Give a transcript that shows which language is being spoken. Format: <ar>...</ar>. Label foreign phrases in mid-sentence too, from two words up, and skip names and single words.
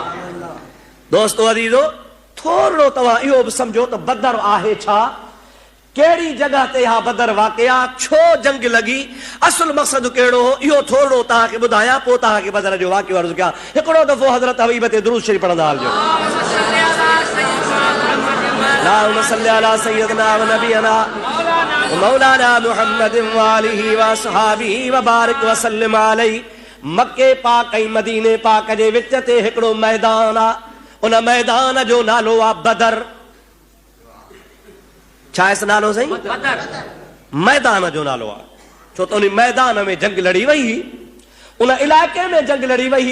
<sd>दोस्तो अज़ीज़ो, थोरो तव्हां इहो बि सम्झो त बदर आहे छा, कहिड़ी जगह ते हा बदर वाक़िया, छो जंग लगी, असुल मक़सद कहिड़ो हो, इहो थोरो तव्हांखे ॿुधायां, पोइ तव्हांखे बदर जो वाक़ियो अर्ज़ु कयां। हिकिड़ो दफ़ो हज़रत हबीब ते दुरूद शरीफ़ पढ़ंदा हलिजो।</sd> <ar>اللهم صل على سيدنا ونبينا مولانا محمد وآله وأصحابه وبارك وسلم عليه.</ar> <sd>मक्के पाक ऐं मदीने पाक जे विच ते हिकिड़ो मैदान आहे, उन मैदान जो नालो आहे बदर। छा आहे नालो साईं? मैदान जो नालो आहे, छो त उन मैदान में जंग लड़ी वई, उन इलाइक़े में जंग लड़ी वई।</sd>